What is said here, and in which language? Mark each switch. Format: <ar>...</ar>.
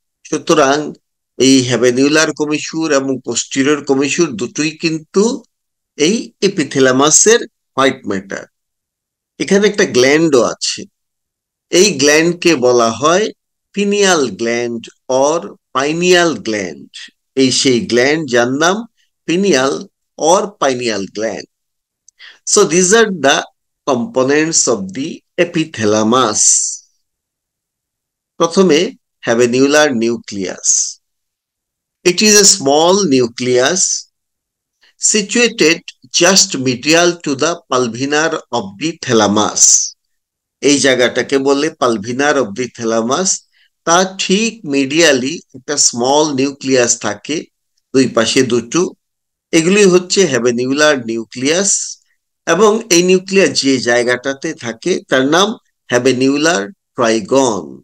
<bn>সুতরাং এই হ্যাবেনিউলার কমিসুর এবং পোস্টেরিয়র কমিসুর দুটোই কিন্তু এই এপিথ্যালামাসের হোয়াইট ম্যাটার। এখানে একটা গ্ল্যান্ডও আছে, এই গ্ল্যান্ডকে বলা হয় pineal gland or pineal gland. এই সেই গ্ল্যান্ড যার নাম pineal or pineal gland.</bn> <en>So these are the components of the epithalamus.</en> <bn>প্রথমে হ্যাবেনিউলার nucleus.</bn> <en>It is a small nucleus situated just medial to the pulvinar of the thalamus.</en> <bn>এই জায়গাটাকে বলে পালভিনার of the thalamus. তার ঠিক medially একটা small nucleus থাকে, দুই পাশে দুটো। এগুলি হচ্ছে হ্যাবেনিউলার নিউক্লিয়াস, এবং এই নিউক্লিয়াস যে জায়গাটাতে থাকে তার নাম হ্যাবেনিউলার ট্রাইগন।</bn>